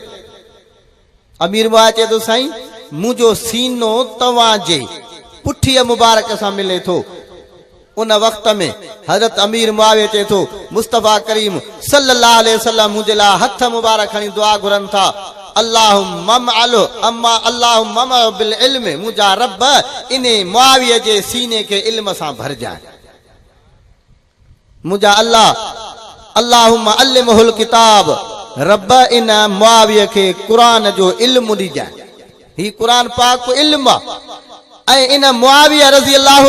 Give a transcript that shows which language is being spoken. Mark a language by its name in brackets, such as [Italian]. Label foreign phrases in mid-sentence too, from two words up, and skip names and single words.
[Sindhi] अमीर मुआविया चए थो साईं मुंहिंजो सीनो तव्हांजे पुठीअ मुबारक सां मिले थो। उन वक़्त में हज़रत अमीर मुआविया चए थो मुस्तफ़ा करीम [Arabic] صلى الله عليه وسلم [Sindhi] मुंहिंजे लाइ हथ मुबारक खणी दुआ घुरनि था [Arabic] اللهم بالعلم, [Sindhi] मुंहिंजा रब इन मुआविया जे सीने खे इल्म सां भरजाए। मुंहिंजा [Arabic] اللهم علمه الكتاب, [Sindhi] रब इन मुआविया के कुरान जो इल्म ॾिजांइ ही कुरान पाक को इल्म आहे इन मुआविया [Arabic] رضي الله